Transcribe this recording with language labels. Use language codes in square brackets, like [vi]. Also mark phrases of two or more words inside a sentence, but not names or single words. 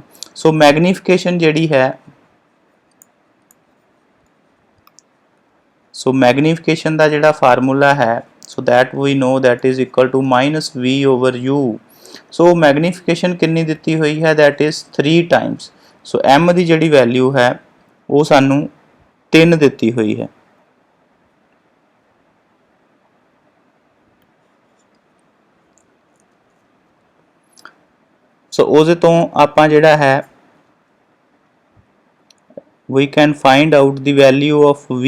[en] so magnification [pa] ਜਿਹੜੀ ਹੈ [en] so magnification [pa] ਦਾ ਜਿਹੜਾ ਫਾਰਮੂਲਾ ਹੈ [en] so that we know that is equal to minus v over u। so magnification [pa] ਕਿੰਨੀ ਦਿੱਤੀ ਹੋਈ ਹੈ [en] that is 3 times। [pa] so m ਦੀ ਜਿਹੜੀ ਵੈਲਿਊ ਹੈ ਉਹ ਸਾਨੂੰ 3 ਦਿੱਤੀ ਹੋਈ ਹੈ। [en] ਸੋ [pa] ਉਹਦੇ ਤੋਂ ਆਪਾਂ ਜਿਹੜਾ ਹੈ [en] we can find out the value of v।